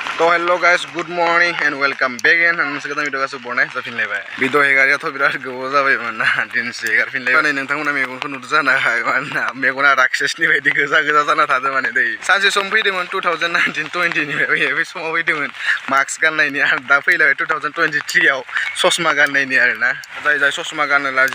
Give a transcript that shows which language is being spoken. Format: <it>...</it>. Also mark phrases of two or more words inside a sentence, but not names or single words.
<brx>तो</brx> <en>hello guys good morning and welcome back in</en> <brx>आं मोनसे गोदान भिडिअ गासो बरनाय जाफिनलायबाय भिडिअ हेगारियाथ' बिराद गोबाव जाबायमोन ना दिनसे हेगारफिनलायबाय माने नोंथांमोना मेगनखौ नुदों जानो हागौ मानोना मेगना राक्षसनि बायदि गोजा गोजा जाना थादों माने दै सानसे सम फैदोंमोन 2019-20 निफ्राय बे समाव फैदोंमोन मास्क गाननायनि आरो दा फैलायबाय 2023 आव ससमा गाननायनि आरोना जाय ससमा गाननो लाजि</brx>